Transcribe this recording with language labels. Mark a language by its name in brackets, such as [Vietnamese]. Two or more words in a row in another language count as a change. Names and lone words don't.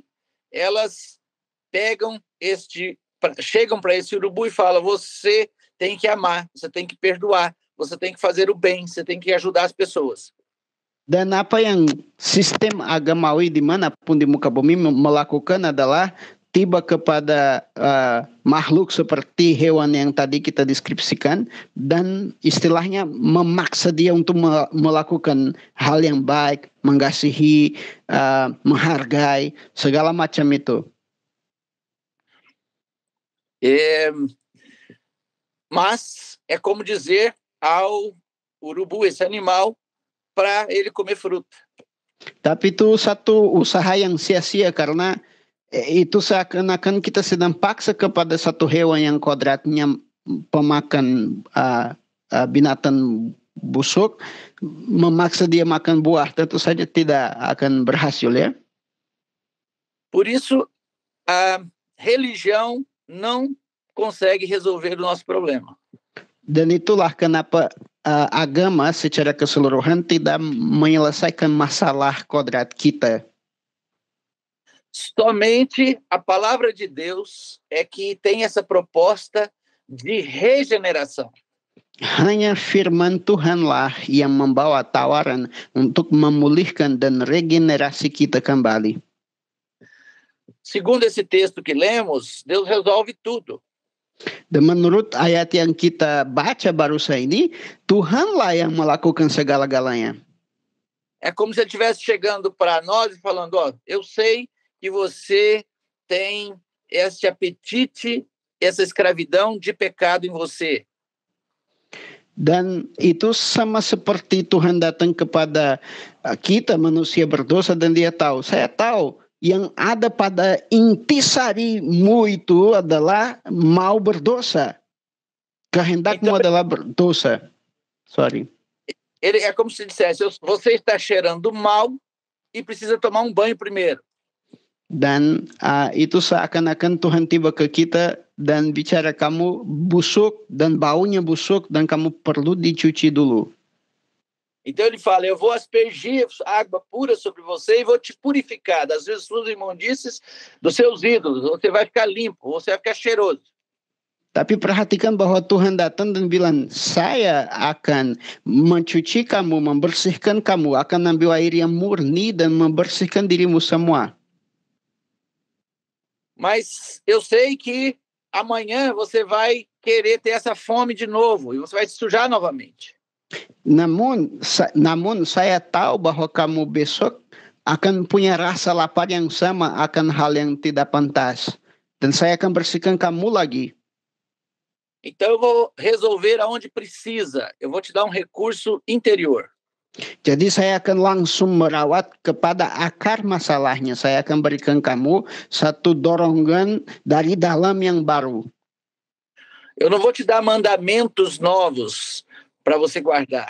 [Portuguese] Elas chegam para esse urubu e falam, você tem que amar, você tem que perdoar, você tem que fazer o bem, você tem que ajudar as pessoas. [Indonesian] Dan apa yang sistem agamawi di mana pun di muka bumi melakukan adalah tiba kepada makhluk seperti hewan yang tadi kita deskripsikan dan istilahnya memaksa dia untuk melakukan hal yang baik, mengasihi, menghargai, segala macam itu. [Portuguese] Mas é como dizer ao urubu, esse animal, para ele comer fruta. [Indonesian] Tapi itu satu usaha yang sia-sia karena itu seakan-akan kita sedang paksa kepada satu hewan yang kodratnya pemakan binatang busuk, memaksa dia makan buah, tentu saja tidak akan berhasil ya. [Portuguese] Por isso, a religião não consegue resolver o nosso problema. [Indonesian] Dan itulah kenapa agama secara keseluruhan tidak menyelesaikan masalah kodrat kita. [Portuguese] Somente a palavra de Deus é que tem essa proposta de regeneração. [Indonesian] Hanya firman Tuhanlah yang membawa tawaran untuk memulihkan dan regenerasi kita kembali. [Portuguese] Segundo esse texto que lemos, Deus resolve tudo. [Indonesian] Dan menurut ayat yang kita baca barusan ini, Tuhanlah yang melakukan segala-galanya. [Portuguese] É como se ele estivesse chegando para nós e falando, ó, eu sei que você tem esse apetite, essa escravidão de pecado em você. [Indonesian] Dan itu sama seperti Tuhan datang kepada kita manusia berdosa dan dia tahu, saya tahu yang ada pada intisarimu itu adalah mau berdosa. Kehendakmu adalah berdosa. Sorry. [Portuguese] Ele é como se dissesse, você está cheirando mal e precisa tomar um banho primeiro. [Indonesian] Dan itu seakan-akan Tuhan tiba ke kita dan bicara kamu busuk dan baunya busuk dan kamu perlu dicuci dulu. [Portuguese] Então ele fala, eu vou aspergir água pura sobre você e vou te purificar das suas imundícies, dos seus ídolos. Você vai ficar limpo, você vai ficar cheiroso. [Indonesian] Tapi perhatikan bahwa Tuhan datang dan bilang, saya akan mencuci kamu, membersihkan kamu, akan ambil air yang murni dan membersihkan dirimu semua. [Portuguese] Mas eu sei que amanhã você vai querer ter essa fome de novo e você vai se sujar novamente. [Indonesian] Namun saya tahu bahwa kamu besok akan punya rasa lapar yang sama akan hal yang tidak pantas. Dan saya akan bersihkan kamu lagi. [Portuguese] Então eu vou resolver aonde precisa. Eu vou te dar um recurso interior. [Indonesian] Jadi saya akan langsung merawat kepada akar masalahnya. Saya akan berikan kamu satu dorongan dari dalam yang baru. [Portuguese] Eu não vou te dar mandamentos novos para você guardar.